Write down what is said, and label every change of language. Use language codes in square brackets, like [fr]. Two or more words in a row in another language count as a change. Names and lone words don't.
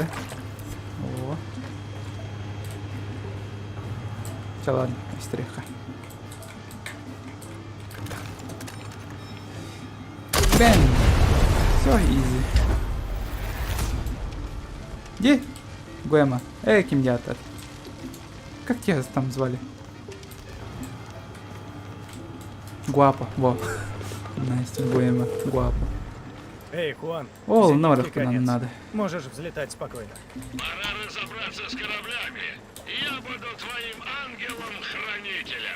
[ru] О. Все, ладно, историка. Бэн! Все, изи. Где? Гуэма. Ким дятат. Как тебя там звали? Гуапа, во. Настя, Гуэма, Гуапа. Эй, Хуан. О, норовку нам надо. Можешь взлетать спокойно. Пора разобраться с кораблями. Я буду твоим ангелом-хранителем.